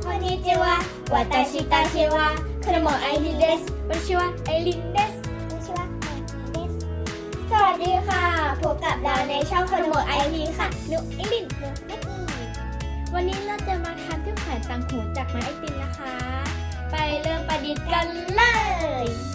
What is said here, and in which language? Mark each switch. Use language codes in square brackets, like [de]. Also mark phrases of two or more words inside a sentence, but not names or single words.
[ja] にちは私たちはクロモアイリンです私はアイリンです私はアイリンです [th] สวัสดีค่ะพบกับเราในช่องคโมไอรีค่ะนุไอรินวันนี้เราจะมาทำที่แขวนต่างหูจากไม้ไอติมนะคะ ไปเริ่มประดิษฐ์กันเลย